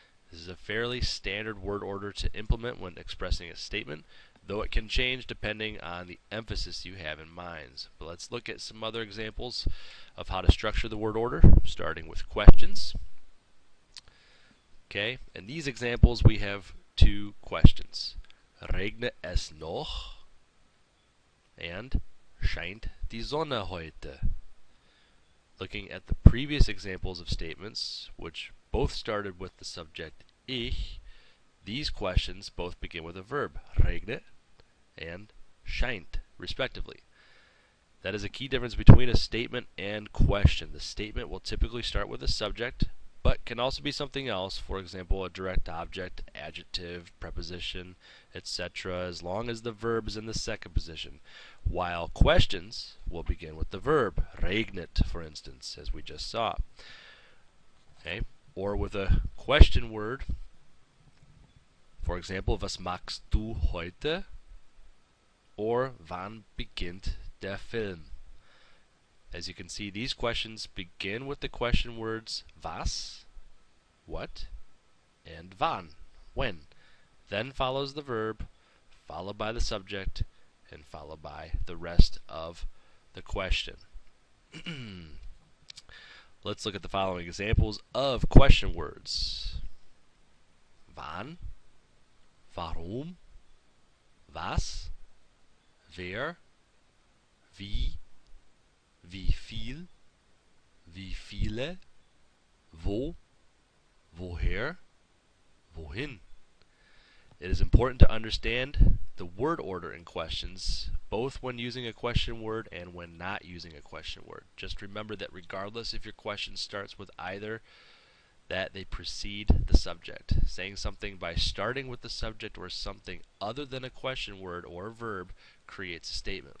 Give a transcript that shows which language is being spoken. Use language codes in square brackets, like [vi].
[en] This is a fairly standard word order to implement when expressing a statement, though it can change depending on the emphasis you have in mind. But let's look at some other examples of how to structure the word order, starting with questions. Okay, in these examples we have two questions. [de] Regnet es noch? [en] And [de] scheint die Sonne heute? [en] Looking at the previous examples of statements, which both started with the subject ich, these questions both begin with a verb, regnet and scheint, respectively. That is a key difference between a statement and question. The statement will typically start with a subject, but can also be something else, for example, a direct object, adjective, preposition, etc., as long as the verb is in the second position, while questions will begin with the verb, regnet, for instance, as we just saw. Okay? Or with a question word, for example, [de] was machst du heute? [en] Or [de] wann beginnt der Film? [en] As you can see, these questions begin with the question words was, what, and wann, when. Then follows the verb, followed by the subject, and followed by the rest of the question. Let's look at the following examples of question words. [de] Wann, warum, was, wer, wie, wie viel, wie viele, wo, woher, wohin. [en] It is important to understand the word order in questions, both when using a question word and when not using a question word. Just remember that regardless if your question starts with either, that they precede the subject. Saying something by starting with the subject or something other than a question word or verb creates a statement.